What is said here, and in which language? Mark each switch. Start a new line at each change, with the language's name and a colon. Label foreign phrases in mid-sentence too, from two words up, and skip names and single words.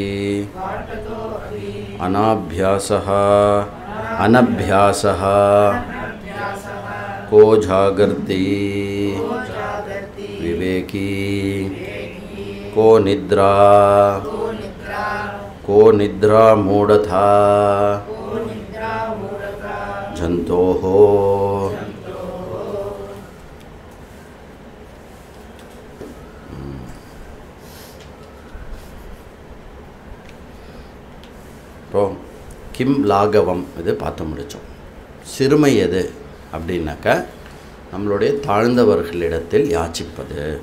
Sanskrit: अनाभ्यासः अनभ्यासः को जागर्ति विवेकी को निद्रा मूढ़था जंतोः.
Tamil: இப்போ
Sanskrit: किं लाघवम्
Tamil: இது பார்த்து முடித்தோம். சிறுமை எது அப்படின்னாக்கா நம்மளுடைய தாழ்ந்தவர்களிடத்தில் யாச்சிப்பது.